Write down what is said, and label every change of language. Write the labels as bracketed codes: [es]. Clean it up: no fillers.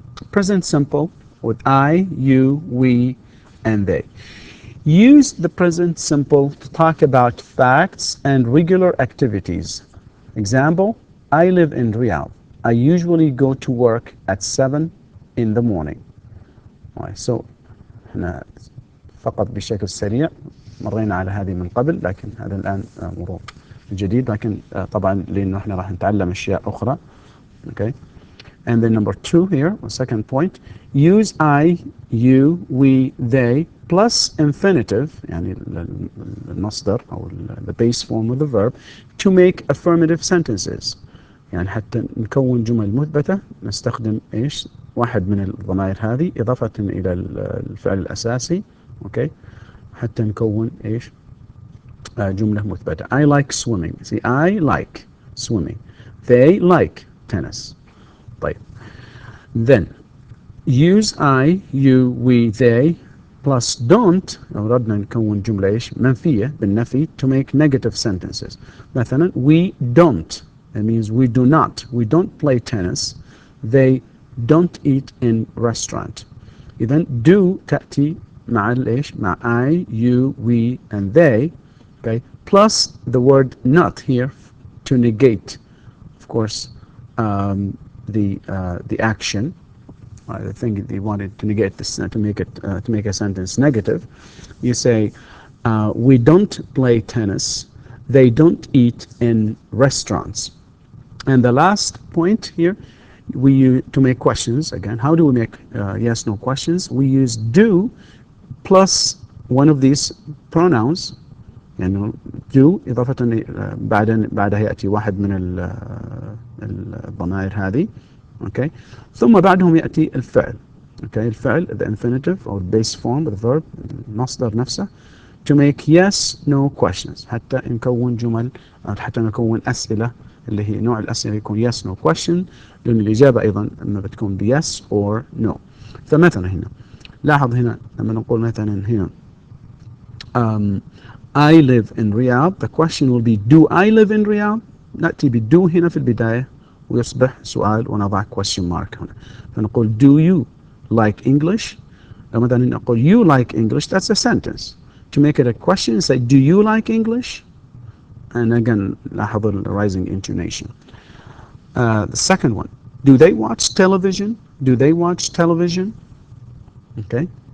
[en] Present simple with I, you, we, and they. Use the present simple to talk about facts and regular activities. Example, I live in Riyadh. I usually go to work at 7 in the morning. Right, so [ar] احنا فقط بشكل سريع مرينا على هذه من قبل، لكن هذا الآن مرور جديد، لكن طبعا لأنه احنا راح نتعلم أشياء أخرى. [en] Okay. And then number 2 here, the second point, use I, you, we, they plus infinitive, [ar] يعني المصدر أو [en] the base form of the verb, to make affirmative sentences. [ar] يعني حتى نكون جمل مثبتة نستخدم إيش؟ واحد من الضمائر هذه إضافة إلى الفعل الأساسي. Okay. حتى نكون إيش؟ جملة مثبتة. [en] I like swimming. See, I like swimming. They like tennis. طيب. Then use I, you, we, they plus don't. [ar] لو أردنا نكون جملة إيش؟ منفية بالنفي [en] to make negative sentences. مثلا we don't. That means we do not. We don't play tennis. They don't eat in restaurant. إذن do [ar] تأتي مع الإيش؟ مع [en] I, you, we, and they. Okay. Plus the word not here to negate, of course, the action. The thing they wanted to negate this to make a sentence negative. You say we don't play tennis. They don't eat in restaurants. And the last point here, we use to make questions again. How do we make yes no questions? We use do plus one of these pronouns. [ar] يعني do إضافة بعدها يأتي واحد من الضمائر هذه. Okay. ثم بعدهم يأتي الفعل. Okay. الفعل [en] the infinitive or base form of the verb [ar] المصدر نفسه to make yes no questions حتى نكون جمل أو حتى نكون أسئلة اللي هي نوع الأسئلة يكون [en] yes no question [ar] لأن الإجابة أيضا إما بتكون ب [en] yes or no. [ar] فمثلا هنا لاحظ هنا لما نقول مثلا هنا [en] I live in Riyadh. The question will be do I live in Riyadh. [ar] نأتي بالدو هنا في البداية ويصبح سؤال ونضع question mark هنا. فنقول [en] do you like English. [ar] مثلا نقول [en] you like English. That's a sentence. To make it a question, say do you like English. And again [ar] لاحظ [en] the rising intonation. The second one, do they watch television. Do they watch television. Okay.